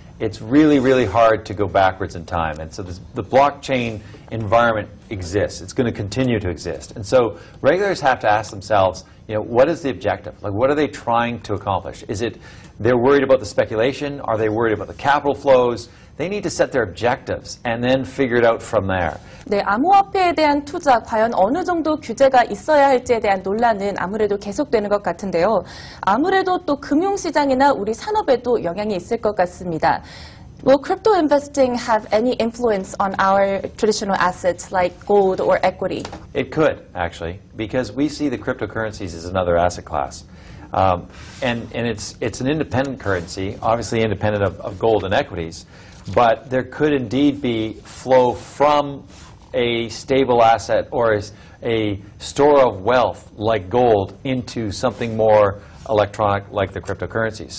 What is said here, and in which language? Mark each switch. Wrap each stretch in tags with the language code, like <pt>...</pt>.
<en>It's really, really hard to go backwards in time. And so the blockchain environment exists. It's going to continue to exist. And so regulators have to ask themselves, what is the objective? Like, what are they trying to accomplish? Is it they're worried about the speculation? Are they worried about the capital flows? They need to set their objectives and then figure it out from there.</en> <ko>네, 암호화폐에 대한 투자, 과연 어느 정도 규제가 있어야 할지에 대한 논란은 아무래도 계속되는 것 같은데요. 아무래도 또 금융시장이나 우리 산업에도 영향이 있을 것 같습니다.</ko> <en>Will crypto investing have any influence on our traditional assets like gold or equity? It could, actually, because we see the cryptocurrencies as another asset class. And it's an independent currency, obviously independent of gold and equities, but there could indeed be flow from a stable asset or a store of wealth like gold into something more electronic like the cryptocurrency.</en>